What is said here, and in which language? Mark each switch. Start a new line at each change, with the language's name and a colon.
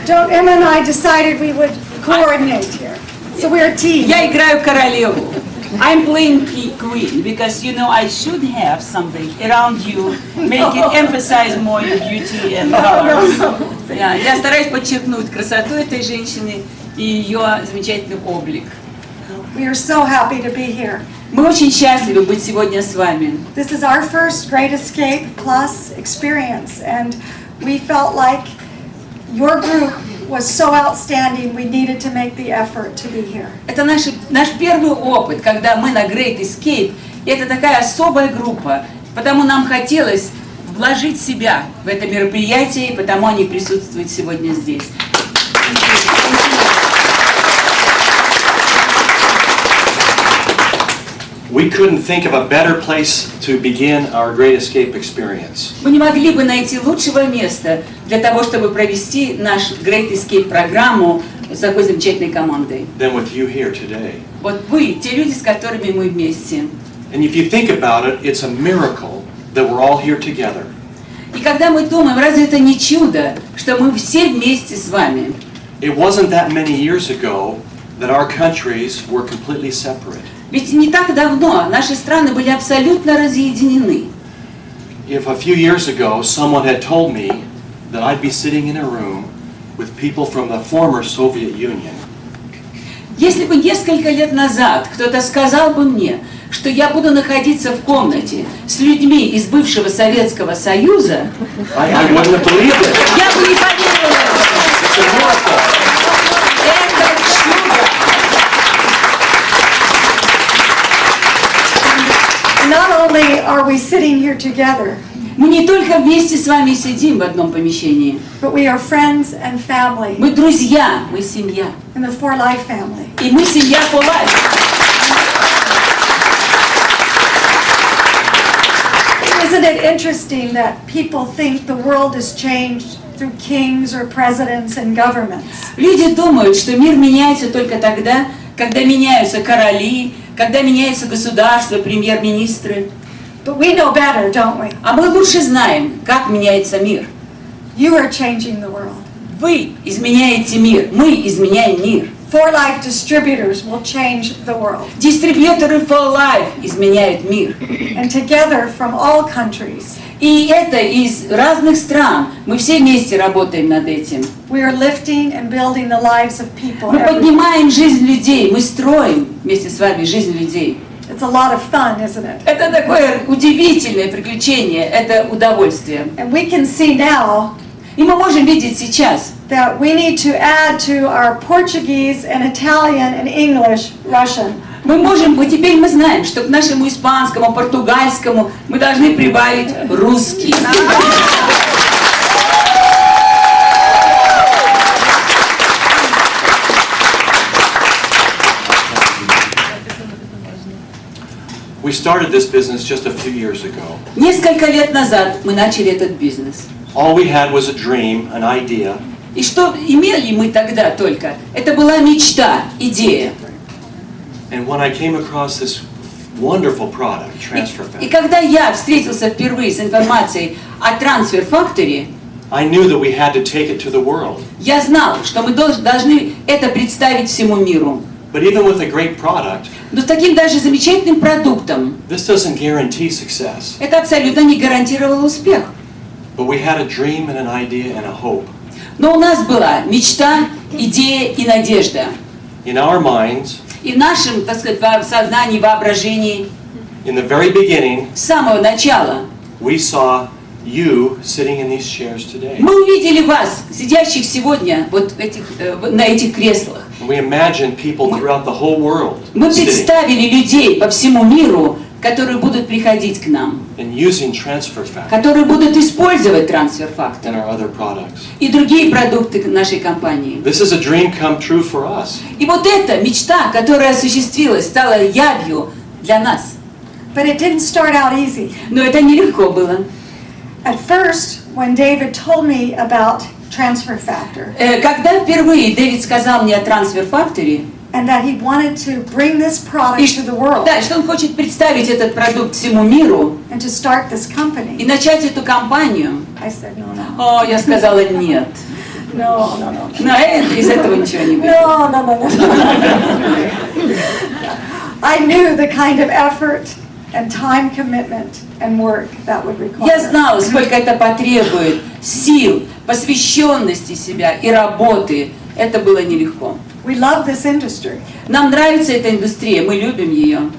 English: Emma and I decided we would coordinate here. So we're a team.
Russian: Я играю королеву.
English: I'm playing queen because you know I should have something around you, make it emphasize more your beauty and colors.
Russian: Я стараюсь подчеркнуть красоту этой женщины и ее замечательный облик.
English: We are so happy to be here.
Russian: Мы очень счастливы быть сегодня с вами.
English: This is our first Great Escape Plus experience, and we felt like your group was so outstanding, we needed to make the effort to be here.
Russian: Это наш первый опыт, когда мы на Great Escape. И это такая особая группа, потому нам хотелось вложить себя в это мероприятие, и потому они присутствуют сегодня здесь.
English: We couldn't think of a better place to begin our Great Escape experience.
Russian: Мы не могли бы найти лучшего места для того, чтобы провести наш Great Escape программу с такой замечательной командой.
English: Than with you here today.
Russian: Вот вы, те люди, с которыми мы вместе.
English: And if you think about it, it's a miracle that we're all here together.
Russian: И когда мы думаем, разве это не чудо, что мы все вместе с вами?
English: It wasn't that many years ago that our countries were completely separate.
Russian: Ведь не так давно наши страны были абсолютно разъединены.
English: If a few years ago someone had told me that I'd be sitting in a room with people from the former Soviet Union,
Russian: если бы несколько лет назад кто-то сказал бы мне, что я буду находиться в комнате с людьми из бывшего Советского Союза,
English: I wouldn't have believed it.
Russian: Я бы не поверила.
English: It's a miracle.
Russian: Это чудо.
English: Not only are we sitting here together,
Russian: Мы не только вместе с вами сидим в одном помещении.
English: but we are friends and family
Russian: Мы друзья, мы семья.
English: in the For Life family.
Russian: И мы семья for life.
English: Isn't it interesting that people think the world is changed through kings or presidents and governments?
Russian: Люди думают, что мир меняется только тогда, когда меняются короли, когда меняются государства, премьер-министры.
English: But we know better, don't we?
Russian: А мы лучше знаем, как меняется мир.
English: You are changing the world.
Russian: Вы изменяете мир, мы изменяем мир.
English: For Life distributors will change the world.
Russian: Дистрибьюторы for life изменяют мир.
English: And together from all countries,
Russian: И это из разных стран. Мы все вместе работаем над этим.
English: we are lifting and building the lives of people.
Russian: Мы
English: every day.
Russian: поднимаем жизнь людей, мы строим вместе с вами жизнь людей.
English: It's a lot of fun, isn't it?
Russian: Это такое удивительное приключение, это удовольствие.
English: And we can see now
Russian: И мы можем видеть сейчас,
English: that we need to add to our Portuguese and Italian and English, Russian.
Russian: теперь мы знаем, что к нашему испанскому, португальскому мы должны прибавить русский.
English: We started this business just a few years ago.
Russian: Несколько лет назад мы начали этот бизнес. All we had was a dream, an idea. И что имели мы тогда только? Это была мечта, идея.
English: And when I came across this wonderful product, Transfer
Russian: И
English: Factory,
Russian: когда я встретился впервые с информацией о Transfer Factory,
English: I knew that we had to take it to the world.
Russian: я знал, что мы должны это представить всему миру.
English: But even with a great product,
Russian: Но с таким даже замечательным продуктом
English: this doesn't guarantee success.
Russian: это абсолютно не гарантировало успех.
English: But we had a dream and an idea and a hope.
Russian: Но у нас была мечта, идея и надежда.
English: In our minds,
Russian: И в нашем, так сказать, сознании, воображении
English: in the very beginning,
Russian: с самого начала
English: we saw you sitting in these chairs today.
Russian: мы увидели вас, сидящих сегодня вот на этих креслах.
English: We imagined people throughout the whole world
Russian: Мы
English: sitting
Russian: представили людей по всему миру, которые будут приходить к нам,
English: and using Transfer Factory
Russian: которые будут использовать трансфер-фактор
English: and our other products.
Russian: и другие продукты нашей компании.
English: This is a dream come true for us.
Russian: И вот эта мечта, которая осуществилась, стала явью для нас.
English: But it didn't start out easy.
Russian: Но это нелегко было.
English: At first, when David told me about Transfer Factor
Russian: Когда впервые Дэвид сказал мне о трансфер-факторе,
English: and that he wanted to bring this product to the world
Russian: да, что он хочет представить этот продукт всему миру
English: and to start this
Russian: и
English: company,
Russian: начать эту компанию,
English: I said, no, no.
Russian: о, я сказала нет.
English: No, no, no.
Russian: Но из этого ничего не будет.
English: No, no, no, no. I knew the kind of effort and time commitment and work that would require.
Russian: Я знала, сколько это потребует сил, посвященности себя и работы. Это было нелегко.
English: We love this industry,
Russian: Нам нравится эта индустрия, мы любим ее.